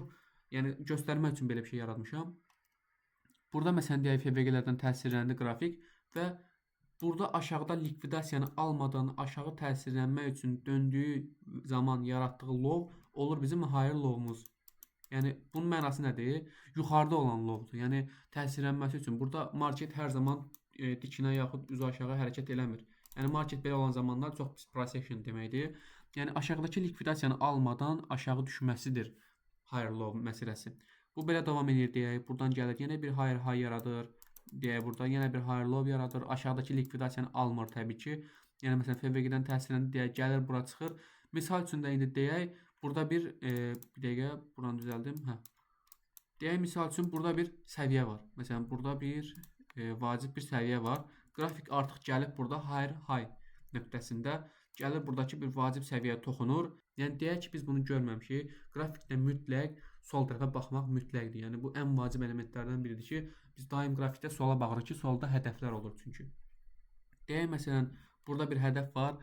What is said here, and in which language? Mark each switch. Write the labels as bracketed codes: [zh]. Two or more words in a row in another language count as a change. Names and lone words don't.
[az] Yəni göstərmək üçün belə bir şey yaratmışam. Burada məsələn deyək FVG-lərdən təsirləndi qrafik və burada aşağıda likvidasiyanı almadan aşağı təsirlənmək üçün döndüyü zaman yaratdığı low olur bizim [en] higher low'umuz. [az] Yəni bunun mənası nədir? Yuxarıda olan low'dur. Yəni təsirlənməsi üçün burada market hər zaman dikinə yaxud üzü aşağı hərəkət eləmir. Yəni market belə olan zamanlar çox pis [en] price action [az] deməkdir. Yəni aşağıdakı likvidasiyanı almadan aşağı düşməsidir [en] higher low [az] məsələsi. Bu belə davam edir deyək. Buradan gəlir yenə bir [en] higher high [az] yaradır. Deyək burada yenə bir [en] higher low [az] yaradır. Aşağıdakı likvidasiyanı almır təbii ki. Yəni məsələn FVG-dən təsirləndi deyək, gəlir bura çıxır. Misal üçün də indi deyək, burada bir dəqiqə buranı düzəldim. Deyək misal üçün burada bir səviyyə var. Məsələn burada bir vacib bir səviyyə var. Qrafik artıq gəlib burada [en] higher high [az] nöqtəsində gəlir buradakı bir vacib səviyyəyə toxunur. Yəni deyək ki, biz bunu görməmişik. Qrafikdə mütləq sol tərəfə baxmaq mütləqdir. Yəni bu ən vacib elementlərdən biridir ki, biz daim qrafikdə sola baxırıq ki, solda hədəflər olur çünki. Deyək məsələn, burada bir hədəf var.